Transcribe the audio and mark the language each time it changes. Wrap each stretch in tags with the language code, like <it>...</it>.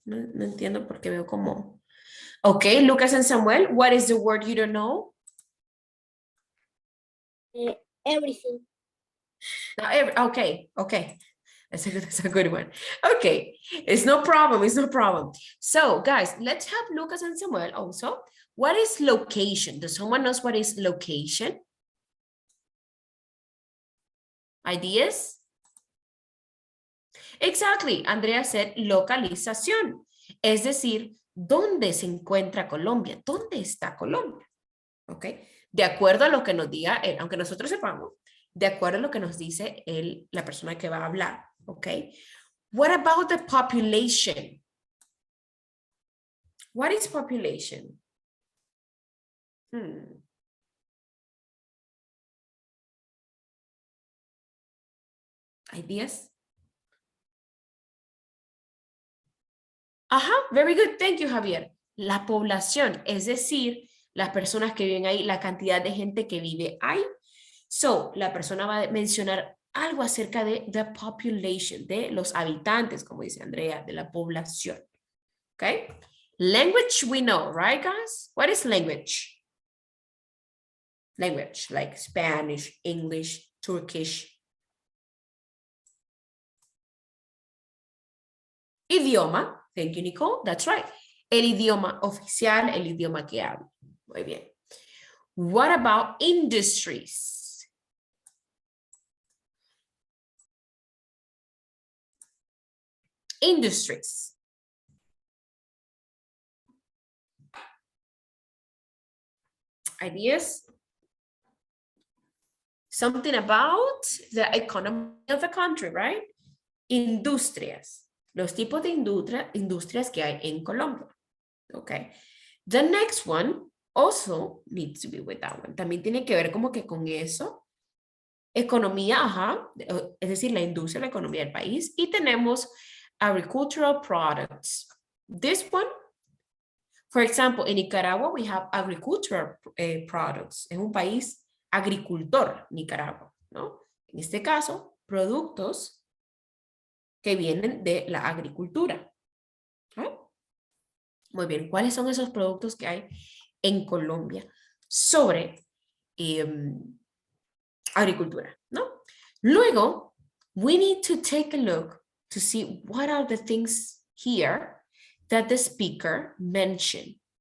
<es>No entiendo por qué veo como.</es> <en>Okay, Lucas and Samuel, what is the word you don't know? Everything. Okay. That's a good one. Okay, it's no problem. So guys, let's have Lucas and Samuel also. What is location? Does someone knows what is location? Ideas? Exactly, Andrea said</en> <es>localización. Es decir, ¿dónde se encuentra Colombia? ¿Dónde está Colombia? Ok, de acuerdo a lo que nos diga él, aunque nosotros sepamos, de acuerdo a lo que nos dice él, la persona que va a hablar.</es> <en>Ok, what about the population? What is population? Ideas? Ajá, very good. Thank you, Javier.</en> <es>La población, es decir, las personas que viven ahí, la cantidad de gente que vive ahí. So, la persona va a mencionar algo acerca de</es> <en>the population,</en> <es>de los habitantes, como dice Andrea, de la población.</es> <en>Okay? Language we know, right, guys? What is language? Language, like Spanish, English, Turkish.</en> <es>Idioma.</es> <en>Thank you, Nicole. That's right.</en> <es>El idioma oficial, el idioma que hablo. Muy bien.</es> <en>What about industries? Industries. Ideas? Something about the economy of the country, right?</en> <es>Industrias. Los tipos de industrias que hay en Colombia.</es> <en>Okay. The next one also needs to be with that one.</en> <es>También tiene que ver como que con eso. Economía, ajá. Es decir, la industria, la economía del país. Y tenemos agricultural products.</es> <en>This one, for example, in Nicaragua, we have agricultural products.</en> <es>Es un país agricultor, Nicaragua, ¿no? En este caso, productos que vienen de la agricultura. ¿Ah? Muy bien, ¿cuáles son esos productos que hay en Colombia sobre agricultura? ¿No?</es> <en>Luego, we need to take a look to see what are the things here that the speaker mentioned.</en>